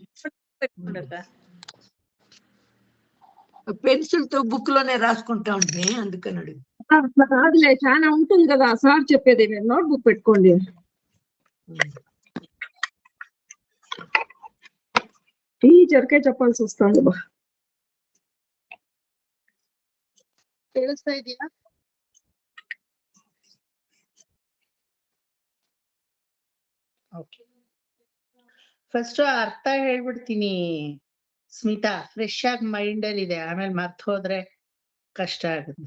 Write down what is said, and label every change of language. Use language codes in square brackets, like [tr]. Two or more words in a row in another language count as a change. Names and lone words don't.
[te] పెన్సిల్ తో బుక్ లోనే రాసుకుంటా ఉంటే అందుకని అడుగు. కాదులే, చాలా ఉంటుంది కదా సార్ చెప్పేది. మీరు నోట్ బుక్ పెట్టుకోండి. టీచర్కే చెప్పాల్సి వస్తుంది. [kn] ಕೇಳಿಸ್ತಾ ಇದೆಯಾ? ಓಕೆ, ಫಸ್ಟ್ ಅರ್ಥ ಹೇಳ್ಬಿಡ್ತೀನಿ ಸ್ಮಿತಾ. ಫ್ರೆಶ್ ಆಗಿ ಮೈಂಡ್ ಅಲ್ಲಿ ಇದೆ, ಆಮೇಲೆ ಮರ್ತ್ ಹೋದ್ರೆ ಕಷ್ಟ ಆಗುತ್ತೆ.